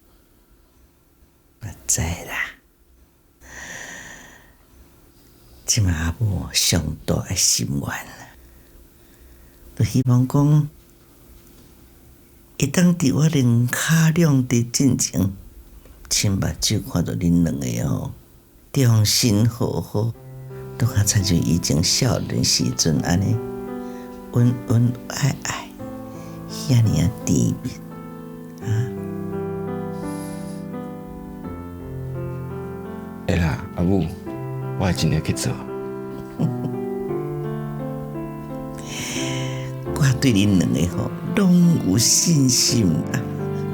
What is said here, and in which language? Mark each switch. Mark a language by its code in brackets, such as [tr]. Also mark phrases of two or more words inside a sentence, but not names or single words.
[nan] 我知啦，即马阿母上大的心愿啦，就希望讲，会当伫我两骹两地进前，亲目睭看到恁两个吼，终身好好，拄较亲像以前少年时阵安尼，恩恩爱爱，遐尔啊甜蜜啊！会啦，阿母，我会尽力去做。我对恁两个吼，拢有信心啦。